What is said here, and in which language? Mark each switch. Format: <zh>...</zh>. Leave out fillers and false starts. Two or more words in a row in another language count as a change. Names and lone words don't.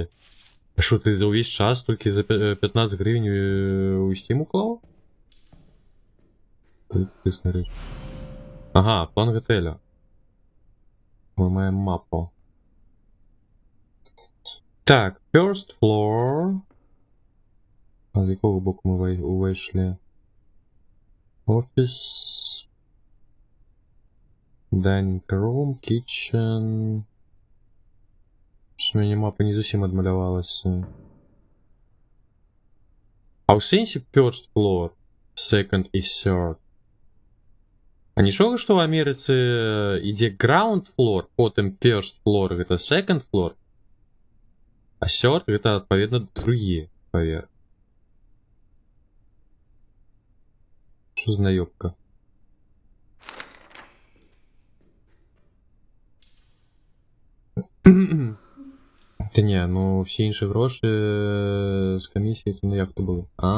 <uk>А що, ти за увесь час тільки за 15 гривень у Steam уклав? Тисна річ. Ага, план готеля. Ми маємо мапу. Так,</uk> <en>first floor.</en> <uk>А з якого боку ми вийшли? Офіс.</uk> <en>Dining room, kitchen.</en> <uk>Що мені мапа не зовсім відмалювалася. А у сенсі</uk> <en>first floor,</en> <uk>second і third. А нічого, що в Америці іде</uk> <en>ground floor,</en> <uk>потім</uk> <en>first floor,</en> <uk>это</uk> <en>second floor,</en> <uk>а third, это, відповідно, другі поверх.</uk> <ru>Що за наёбка?</ru> <uk>Та ні, ну всі інші гроші з комісії, то ну як то було?</uk>